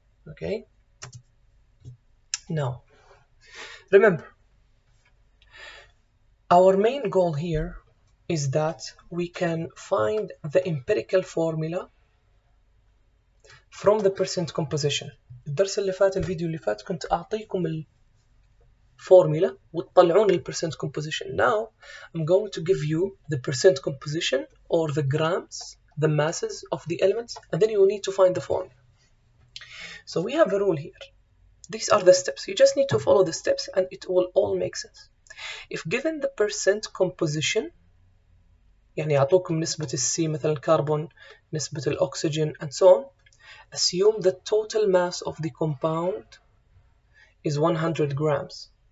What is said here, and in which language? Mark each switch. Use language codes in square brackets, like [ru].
[en] Okay, now remember, our main goal here is that we can find the empirical formula from the percent composition. [ar] الدرس اللي فات الفيديو اللي فات كنت أعطيكم الفورمولا وتطلعون ال percent composition. [en] Now I'm going to give you the percent composition or the grams, the masses of the elements, and then you need to find the formula. So we have a rule here. These are the steps. You just need to follow the steps and it will all make sense. If given the percent composition, [ar] يعني يعطوكم نسبة السي مثلا الكربون، نسبة الأكسجين [en] and so on, assume the total mass of the compound is 100 grams.